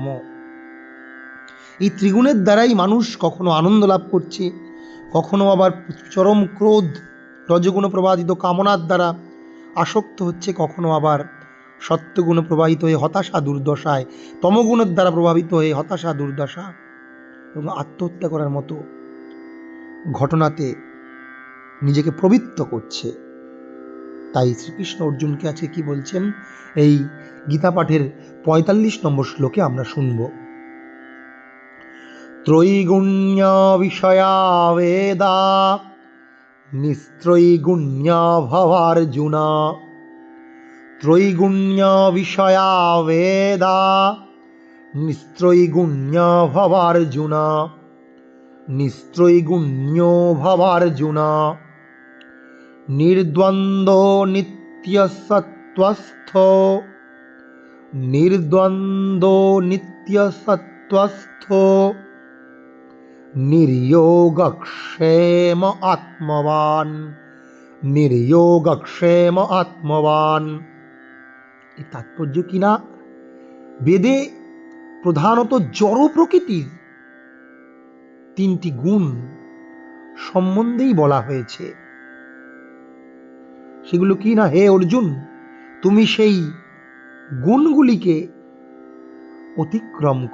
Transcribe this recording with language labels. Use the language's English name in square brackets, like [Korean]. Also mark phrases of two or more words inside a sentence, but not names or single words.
[Bangla] এই ত্রিগুণের দ্বারাই মানুষ কখনো আনন্দ লাভ করছে, কখনো আবার চরম ক্রোধ, রজগুণ প্রবাহিত কামনার দ্বারা আসক্ত হচ্ছে, কখনো আবার সত্যগুণ প্রবাহিত হয়ে হতাশা দুর্দশায়, তমগুণের দ্বারা প্রভাবিত হয়ে হতাশা দুর্দশা এবং আত্মহত্যা করার মতো ঘটনাতে নিজেকে প্রবৃত্ত করছে। তাই শ্রীকৃষ্ণ অর্জুনকে আজকে কি বলছেন, এই গীতা পাঠের ৪৫ নম্বর শ্লোকে আমরা শুনব। [Sanskrit] ত্রৈগুণ্য বিষয়া বেদা নিস্ত্রৈগুণ্য ভবার্জুন। ত্রৈগুণ্য বিষয়া বেদা নিস্ত্রৈগুণ্য ভবার্জুন। নিস্ত্রৈগুণ্য ভবার্জুন। নির্দ্বন্দ্ব নিত্য সত্ত্বস্থ। নির্দ্বন্দ্ব নিত্য সত্ত্বস্থ। নির্যোগক্ষেম আত্মবান। নির্যোগক্ষেম আত্মবান। [Bangla] এর তাৎপর্য কিনা, বেদে প্রধানত জড় প্রকৃতির ৩টি গুণ সম্বন্ধেই বলা হয়েছে। সেগুলো কি না, হে অর্জুন, তুমি সেই গুণগুলিকে অতিক্রম